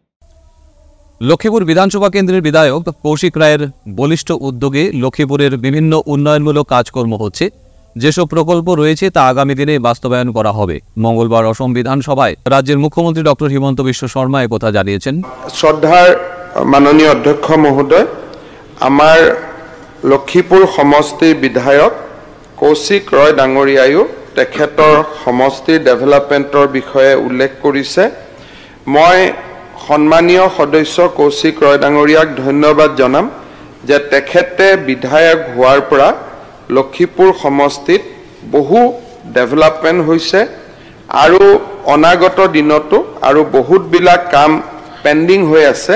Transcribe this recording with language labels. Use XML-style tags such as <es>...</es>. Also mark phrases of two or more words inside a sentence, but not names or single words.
<bn>লক্ষ্মীপুর বিধানসভা কেন্দ্রের বিধায়ক কৌশিক রায়ের বলিষ্ঠ উদ্যোগে লক্ষ্মীপুরের বিভিন্ন উন্নয়নমূলক কাজকর্ম হচ্ছে। যেসব প্রকল্প রয়েছে তা আগামী দিনে বাস্তবায়ন করা হবে। মঙ্গলবার অসম বিধানসভায় রাজ্যের মুখ্যমন্ত্রী ডক্টর হিমন্ত বিশ্ব শর্মা একথা জানিয়েছেন।</bn> <as>শ্রদ্ধার মাননীয় অধ্যক্ষ মহোদয়, আমাৰ লক্ষীপুৰ সমষ্টিৰ বিধায়ক কৌশিক ৰয় ডাঙৰীয়ায়ো তেখেতৰ সমষ্টিৰ ডেভেলপমেণ্টৰ বিষয়ে উল্লেখ কৰিছে। মই সন্মানীয় সদস্য কৌশিক ৰয় ডাঙৰীয়াক ধন্যবাদ জনাম যে তেখেতে বিধায়ক হোৱাৰ পৰা লক্ষীপুৰ সমষ্টিত বহু ডেভেলপমেণ্ট হৈছে আৰু অনাগত দিনতো আৰু বহুতবিলাক কাম পেণ্ডিং হৈ আছে।</as>